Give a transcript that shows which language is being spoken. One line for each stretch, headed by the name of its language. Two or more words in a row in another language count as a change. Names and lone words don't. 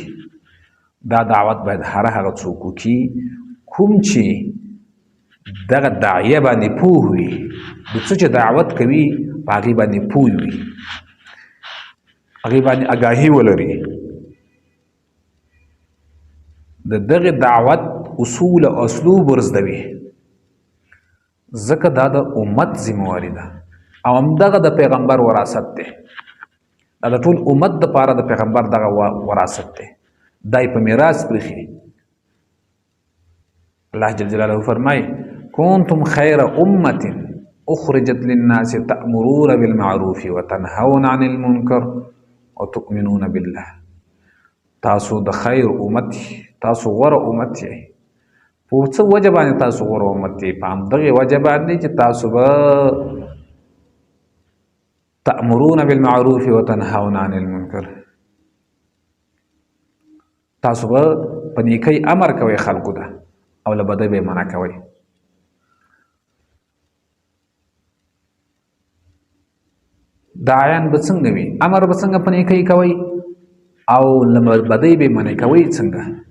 Pashto: دا دعوت باید هغه څوک وکړي کوم چې دغه داعیه باندې پوه وي، د څه چې دعوت کوي په هغې باندې پوه وي، هغې باندې آګاهي ولري، د دغې دعوت اصول او اسلوب ورزده وي، ځکه دا د امت ذمهواري ده او همدغه د پیغمبر وراثت دی. دا د ټول امت دپاره د پیغمبر دغه وراثت دی، دا یې په میراث پرېښي.
Arabic: الله جل جلاله فرمایي کنتم خیر امة اخرجت للناس تأمرون بالمعروف وتنهون عن المنکر وتؤمنون بالله.
Pashto: تاسو د خیر امت، تاسو غوره امت یې. په څه وجه باندې تاسو غوره امت یې؟ په همدغې وجه باندې چې تاسو به
Arabic: تأمرون بالمعروف وتنهون عن المنکر،
Pashto: تاسو به په نیکۍ امر کوئ خلکو ته او له بدۍ به یې منع کوئ. داعیان به څنګه وي؟ امر به څنګه په نیکۍ کوئ او له بدۍ به یې منع کوئ څنګه؟